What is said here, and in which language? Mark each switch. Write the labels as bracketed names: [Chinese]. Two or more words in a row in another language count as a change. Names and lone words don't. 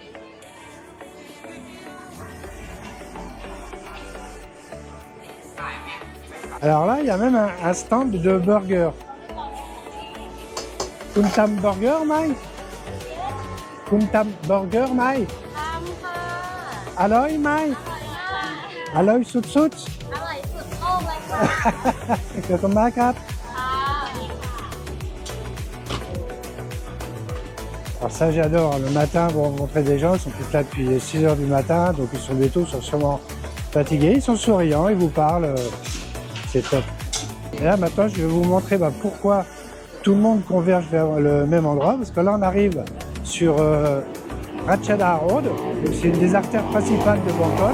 [French] Alors là, il y a même un stand de burger. [Thai] คุณทำเบอร์เกอร์ไหม คุณทำเบอร์เกอร์ไหม? อร่อยไหม อร่อยสุด อร่อยสุดโลกเลยค่ะ ๆ ขอบคุณมากครับ [French] Alors ça j'adore, le matin vous rencontrez des gens, ils sont tous là depuis 6h du matin, donc ils sont bientôt, ils sont sûrement fatigués, ils sont souriants, ils vous parlent, c'est top. Et là maintenant je vais vous montrer pourquoi tout le monde converge vers le même endroit, parce que là on arrive sur Ratchada Road, c'est une des artères principales de Bangkok.